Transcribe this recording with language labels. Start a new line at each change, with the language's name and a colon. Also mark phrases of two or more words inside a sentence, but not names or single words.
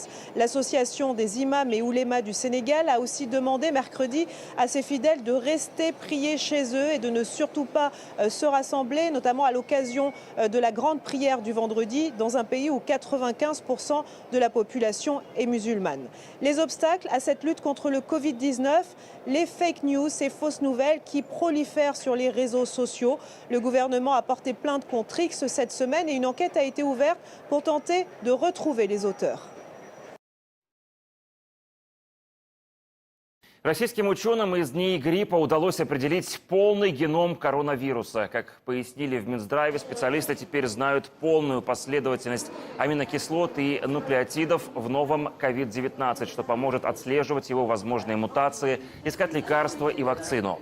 French: L'association des imams et oulémas du Sénégal a aussi demandé mercredi à ses fidèles de rester prier chez eux et de ne surtout pas se rassembler, notamment à l'occasion de la grande prière du vendredi dans un pays où 95% de la population est musulmane. Les obstacles à cette lutte contre le Covid-19, les
English: fake news,
French: ces fausses nouvelles qui prolifèrent sur les réseaux sociaux. Le gouvernement a porté plainte contre X cette semaine et une enquête a été ouverte pour tenter de retrouver les auteurs.
Russian: Российским ученым из дней гриппа удалось определить полный геном коронавируса. Как пояснили в Минздраве, специалисты теперь знают полную последовательность аминокислот и нуклеотидов в новом COVID-19, что поможет отслеживать его возможные мутации, искать лекарства и вакцину.